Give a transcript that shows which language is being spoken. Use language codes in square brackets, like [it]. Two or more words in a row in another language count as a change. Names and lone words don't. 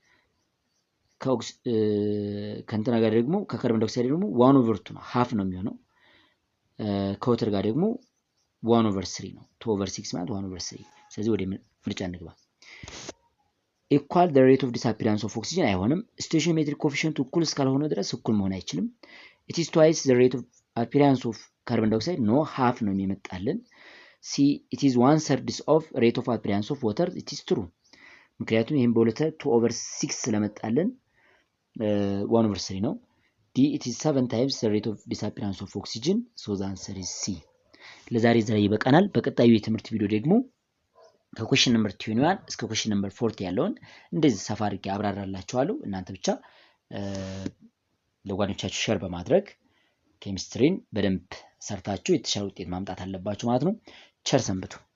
[am] ከእንትና ጋር ደግሞ ከካርቦን ዳይኦክሳይድ ደግሞ 1 over 2 ነው half ነው የሚሆነው። ከወተር ጋር ደግሞ 1 over 3 ነው 2 over 6 ማለት 1 over 3። ስለዚህ ወደ ምርጫ እንግባ። ኢኳል the [en] rate of disappearance of oxygen [am] አይሆንም። ስቶይቺዮሜትሪክ ኮኤፊሺየንቱ እኩል እስካልሆነ ድረስ እኩል መሆን አይችልም። [en] it is twice the rate of appearance of carbon dioxide no half [am] ነው የሚመጣልን። [en] C it is 1/3 of rate of appearance of water it is true [am] ምክንያቱም ይሄን በሁለት 2 over 6 ስለመጣልን 1 over 3 ነው። [en] D it is 7 times the rate of disappearance of oxygen so the answer is C። [am] ለዛሬ ይበቃናል። በቀጣዩ የትምህርት ቪዲዮ ደግሞ ከኩዌሽን ነምበር 21 እስከ [en] question number [am] 40 ያለውን እንደዚህ ሰፋ አድርጌ አብራራላችኋለሁ። እናንተ ብቻ ለጓደኞቻችሁ ሼር በማድረግ ኬሚስትሪን በደንብ ሰርታችሁ የተሻለ ውጤት ማምጣት አለባችሁ ማለት ነው። ቸር ሰንብቱ።